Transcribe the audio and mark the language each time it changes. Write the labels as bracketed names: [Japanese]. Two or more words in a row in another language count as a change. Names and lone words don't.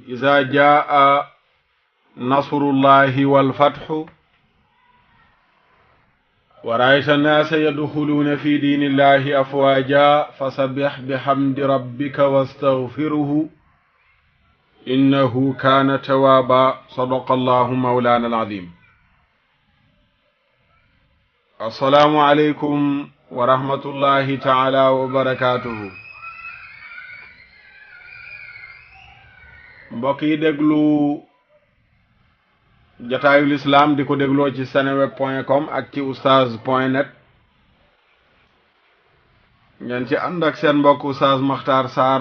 [Arabic] إذا جاء نصر الله والفتح ورأيت الناس يدخلون في دين الله أفواجا فسبح بحمد ربك واستغفره إنه كان توابا. صدق الله مولانا العظيم. السلام عليكم ورحمة الله تعالى وبركاته. [Wolof] mbokk yi déglu jataayul islam di ko dégloo ci seneweb.com ak ci oustaz.net, ngeen ci ànd ak seen mbokk oustaz Makhtar Sarr.